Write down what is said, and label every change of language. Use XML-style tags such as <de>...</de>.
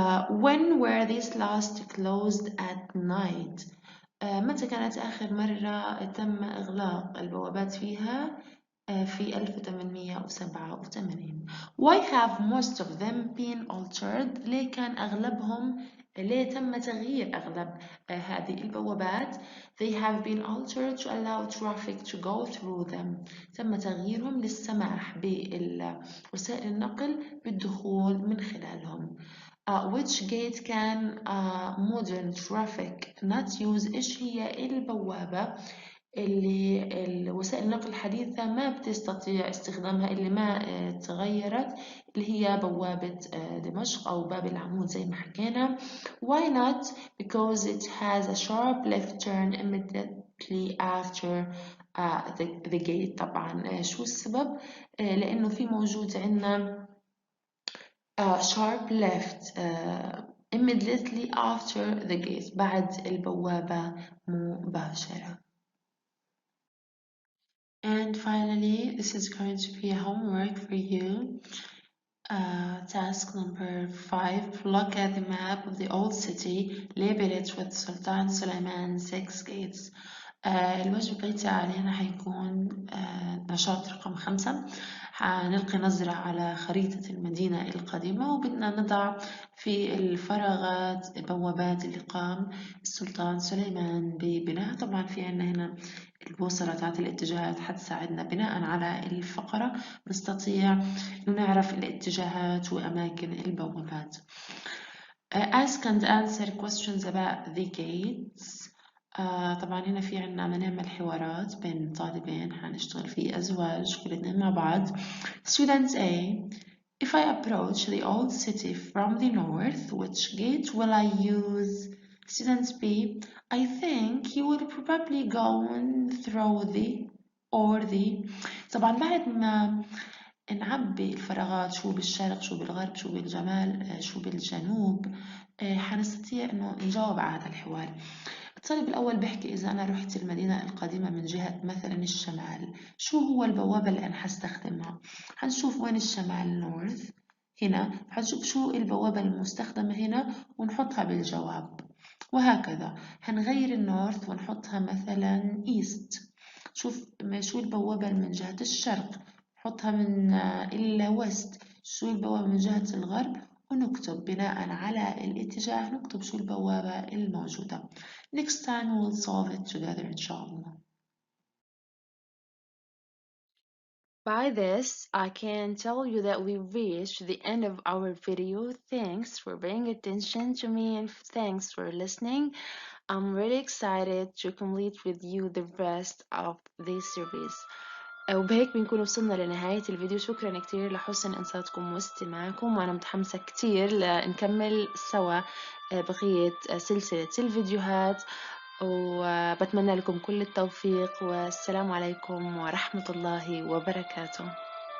<en>When were these last closed at night?</en> <ar>متى كانت آخر مرة تم إغلاق البوابات فيها؟ في 1887.</ar> <en>Why have most of them been altered?</en> <ar>ليه كان أغلبهم ليه تم تغيير أغلب هذه البوابات؟</ar> <en>They have been altered to allow traffic to go through them.</en> <ar>تم تغييرهم للسماح بوسائل النقل بالدخول من خلالهم.</ar> <en>Which gate can modern traffic not use؟</en> <ar>إيش هي البوابة اللي وسائل النقل الحديثة ما بتستطيع استخدامها، اللي ما تغيرت، اللي هي بوابة دمشق أو باب العمود زي ما حكينا.</ar> <en>Why not? Because it has a sharp left turn immediately after the gate.</en> <ar>طبعا شو السبب؟ لأنه في موجود عندنا</ar> <en>sharp left immediately after the gate،</en> <ar>بعد البوابة مباشرة.</ar> <en>And finally, this is going to be a homework for you. Task number 5. Look at the map of the old city. Label it with Sultan Suleiman 6 gates.</en> <ar>الواجب البيتي علينا حيكون نشاط رقم 5. حنلقي نظرة على خريطة المدينة القديمة، وبدنا نضع في الفراغات بوابات اللي قام السلطان سليمان ببناء. طبعا في عنا هنا البوصلة تاعت الاتجاهات حتساعدنا بناء على الفقرة نستطيع نعرف الاتجاهات وأماكن البوابات.</ar> <en>Ask and answer questions about the gates.</en> <ar>طبعا هنا في عنا نعمل حوارات بين طالبين، حنشتغل في أزواج كلنا مع بعض.</ar> <en>Student A: If I approach the old city from the north, which gate will I use? Student B: I think you will probably go through the or the.</en> <ar>طبعا بعد ما نعبي الفراغات، شو بالشرق، شو بالغرب، شو بالجمال، شو بالجنوب، حنستطيع إنه نجاوب على هذا الحوار. الطالب الأول بيحكي إذا أنا رحت المدينة القديمة من جهة مثلا الشمال، شو هو البوابة اللي أنا حستخدمها؟ حنشوف وين الشمال نورث هنا، حنشوف شو البوابة المستخدمة هنا ونحطها بالجواب، وهكذا. هنغير النورث ونحطها مثلا إيست. شوف شو البوابة من جهة الشرق، نحطها من الويست. شو البوابة من جهة الغرب، ونكتب بناء على الاتجاه نكتب شو البوابة الموجودة.</ar> <en>Next time we'll solve it together inshallah. By this, I can tell you that we reached the end of our video. Thanks for paying attention to me and thanks for listening. I'm really excited to complete with you the rest of this series.</en> <ar>وبهيك بنكون وصلنا لنهاية الفيديو. شكرا كتير لحسن إنصاتكم واستماعكم، وأنا متحمسة كتير لنكمل سوا بقية سلسلة الفيديوهات، وبتمنى لكم كل التوفيق، والسلام عليكم ورحمة الله وبركاته.</ar>